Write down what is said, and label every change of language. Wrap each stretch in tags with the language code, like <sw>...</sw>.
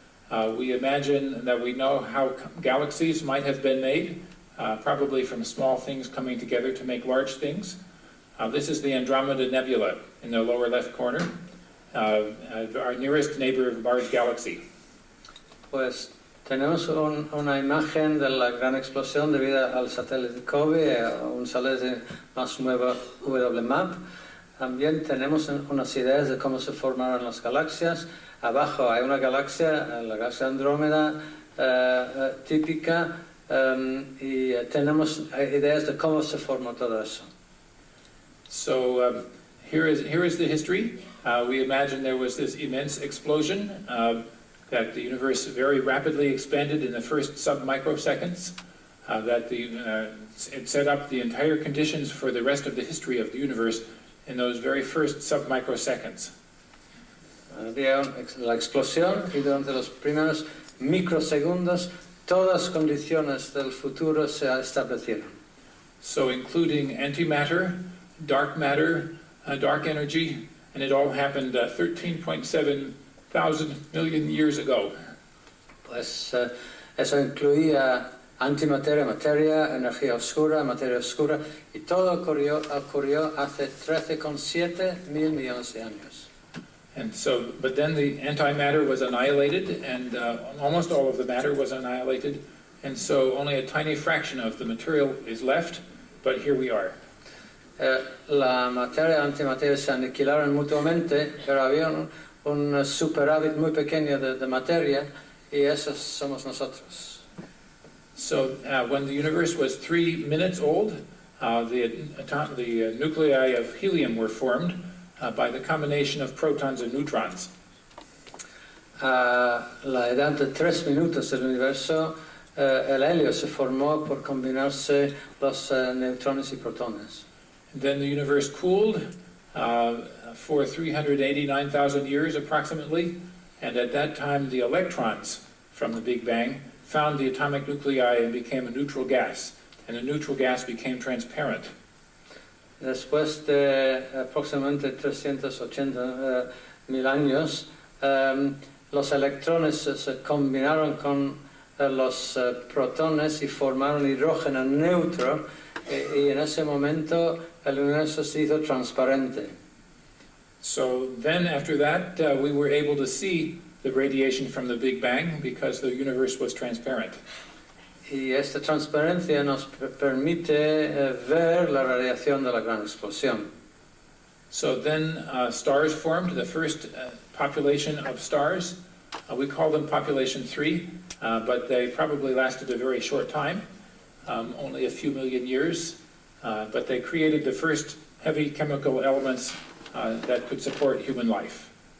<en>We imagine that we know how galaxies might have been made, probably from small things coming together to make large things. This is the Andromeda Nebula in the lower left corner, our nearest neighbor large galaxy.</en> <es>Pues tenemos una imagen de la gran explosión debido al satélite COBE, un satélite más nuevo WMAP. También tenemos unas ideas de cómo se formaron las galaxias. Abajo hay una galaxia, la galaxia Andrómeda típica, y tenemos ideas de cómo se formó todo eso.</es> <en>So here is the history. We imagine there was this immense explosion that the universe very rapidly expanded in the first sub-microseconds, that it set up the entire conditions for the rest of the history of the universe in those very first sub-microseconds.</en> <es>Había la explosión y durante los primeros microsegundos todas las condiciones del futuro se establecieron.</es> <en>So including antimatter, dark matter, dark energy, and it all happened 13.7 thousand million years ago.</en> <es>Pues eso incluía antimateria, materia, energía oscura, materia oscura, y todo ocurrió hace 13,7 mil millones de años.</es> <en>And so, but then the antimatter was annihilated, and almost all of the matter was annihilated, and so only a tiny fraction of the material is left, but here we are.</en> <es>La materia y la antimateria se aniquilaron mutuamente, pero había un superávit muy pequeño de materia, y esos somos nosotros.</es> <en>So when the universe was 3 minutes old, the nuclei of helium were formed by the combination of protons and neutrons.</en> <es>A la edad de 3 minutos del universo, el helio se formó por combinarse los neutrones y protones.</es> <en>Then the universe cooled for 389,000 years approximately, and at that time the electrons from the Big Bang found the atomic nuclei and became a neutral gas, and the neutral gas became transparent.</en> <es>Después de aproximadamente 380.000 años, los electrones se combinaron con los protones y formaron hidrógeno neutro, y en ese momento el universo se hizo transparente.</es> <en>So then after that, we were able to see the radiation from the Big Bang because the universe was transparent.</en> <es>Y esta transparencia nos permite ver la radiación de la gran explosión.</es> <en>So then stars formed, the first population of stars. We call them population 3, but they probably lasted a very short time, only a few million years. But they created the first heavy chemical elements that could support human life.</en>